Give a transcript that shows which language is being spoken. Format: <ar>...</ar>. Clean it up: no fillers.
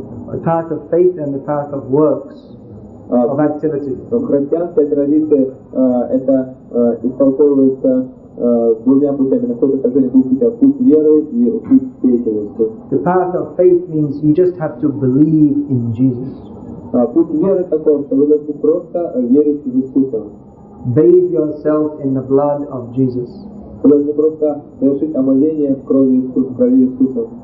<en>The path of faith and the path of works, of activity.</en> <ru>В христианской традиции это истолковывается двумя путями, находится сожжение двух путей: путь веры и путь деятельности.</ru> <en>The path of faith means you just have to believe in Jesus.</en> <ru>Путь веры такой, что вы должны просто верить в Иисуса.</ru> <en>Bathe yourself in the blood of Jesus.</en> <ru>Вы должны просто совершить омовение в крови Иисуса.</ru>